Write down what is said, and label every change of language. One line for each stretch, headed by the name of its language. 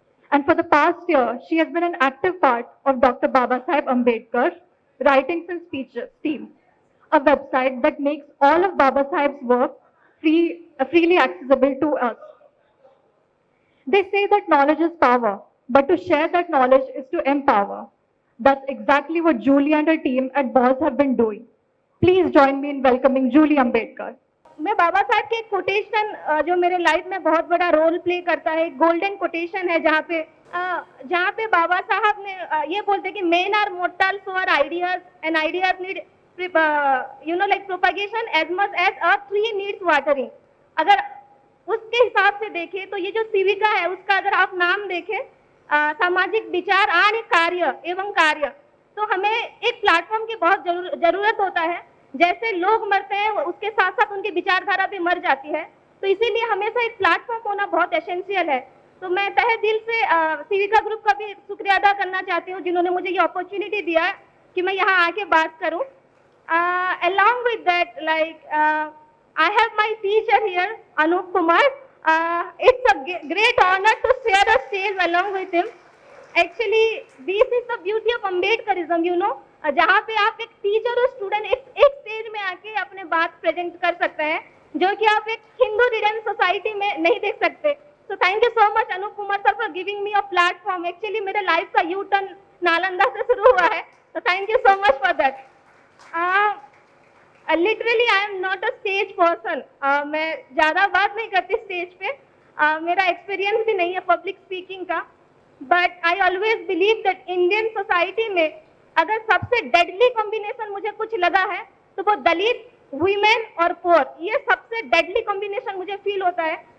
English: And for the past year, she has been an active part of Dr. Babasaheb Ambedkar Writings and Speeches team, a website that makes all of Babasaheb's work freely accessible to us. They say that knowledge is power, but to share that knowledge is to empower. That's exactly what Julie and her team at BOS have been doing. Please join me in welcoming Julie Ambedkar.
Hindi: मैं बाबा साहब के एक quotation जो मेरे life में बहुत बड़ा role play करता है, गोल्डन कोटेशन है, जहाँ पे बाबा साहब ने ये बोलते कि
English: Men are mortal so are ideas and ideas need like propagation as much as a tree needs watering.
Hindi: अगर उसके हिसाब से देखें तो ये जो सिविका है उसका अगर आप नाम देखें सामाजिक विचार आणि कार्य एवं कार्य, तो हमें एक प्लेटफॉर्म की बहुत जरूरत होता है। जैसे लोग मरते हैं उसके साथ साथ उनकी विचारधारा भी मर जाती है, तो इसीलिए हमेशा एक प्लेटफॉर्म होना बहुत एसेंशियल है। तो मैं तहे दिल से सिविका ग्रुप का भी शुक्रिया अदा करना चाहती हूँ जिन्होंने मुझे ये अपॉर्चुनिटी दिया कि मैं यहाँ आके बात करूँ।
English: Along with that, I have my teacher here, Anup Kumar. It's a great honor to share a stage along with him. Actually, this is the beauty of Ambedkarism,
Hindi: जहाँ पे आप एक टीचर और स्टूडेंट एक स्टेज में आके अपने बात प्रेजेंट कर सकते हैं, जो कि आप एक हिंदू रिडन सोसाइटी में नहीं देख सकते।
English: So thank you so much Anoop Kumar sir for giving me a platform.
Hindi: Actually मेरे लाइफ का यू टर्न नालंदा से शुरू हुआ है,
English: so thank you so much for that. Literally I am not a stage person.
Hindi: मैं ज़्यादा बात नहीं करती स्टेज पे, मेरा एक्सपीरियंस भी नहीं है पब्लिक स्पीकिंग का,
English: but I always believe that
Hindi: Indian society में अगर सबसे डेडली कॉम्बिनेशन मुझे कुछ लगा है तो वो दलित, वुमेन और पोर, ये सबसे डेडली कॉम्बिनेशन मुझे फील होता है।